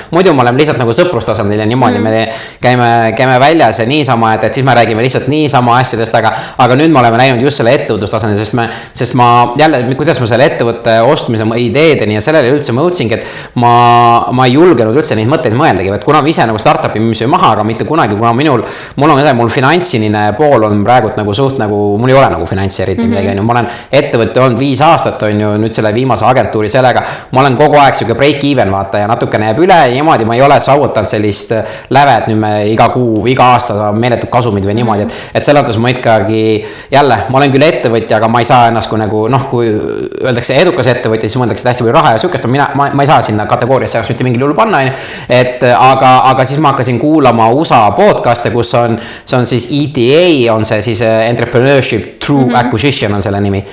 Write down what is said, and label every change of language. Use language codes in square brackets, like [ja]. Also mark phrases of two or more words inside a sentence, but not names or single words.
[et] Muidu ma olen lihtsalt nagu sõprustasandil ja niimoodi me käime väljas ja niisama, et siis me räägime lihtsalt niisama asjadest, aga nüüd me oleme näinud just selle ettevõtlustasandil, sest ma jälle, kuidas ma selle ettevõtte ostmise ideedeni ja sellele üldse mõõtsingi, et ma ei julgenud üldse neid mõtteid mõeldagi, et kuna ma ise nagu startupi müüsin maha, aga mitte kunagi, kuna mul finantsiline pool on praegult nagu suht nagu, mul ei ole nagu finantsi eriti midagi, ma olen ettevõtte olnud 5 aastat, on ju, nüüd selle viimase agentuuri sellega, ma olen kogu aeg siuke [en] break even [et] vaata ja natukene jääb üle ja niimoodi ma ei ole saavutanud sellist lävet, nüüd me iga kuu, iga aasta saab meeletud kasumid või niimoodi, et selle mõttes ma ikkagi jälle, ma olen küll ettevõtja, aga ma ei saa ennast kui nagu, kui öeldakse edukas ettevõtja, siis mõeldakse hästi palju raha ja sükest, ma ei saa sinna kategooriasse mitte mingil juhul panna, aga siis ma hakkasin kuulama USA podcast'e, kus see on siis ETA, on see siis [en] Entrepreneurship Through Acquisition [et] on selle nimi.